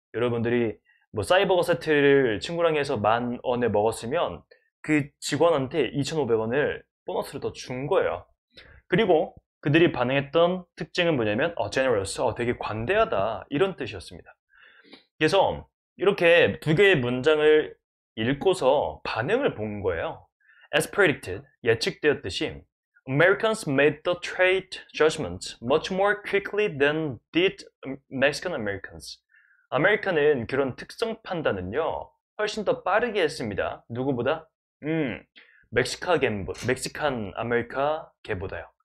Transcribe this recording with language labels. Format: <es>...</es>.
<ko>여러분들이 뭐 사이버거 세트를 친구랑 해서 10,000원에 먹었으면 그 직원한테 2,500원을 보너스로 더 준 거예요. 그리고 그들이 반응했던 특징은 뭐냐면 generous, 되게 관대하다 이런 뜻이었습니다. 그래서 이렇게 두 개의 문장을 읽고서 반응을 본 거예요.</ko> <en>As predicted,</en> <ko>예측되었듯이</ko> <en>Americans made the trait judgment much more quickly than did Mexican Americans.</en> <ko>아메리칸은 그런 특성 판단은요 훨씬 더 빠르게 했습니다. 누구보다? 멕시칸 아메리카계보다요.</ko>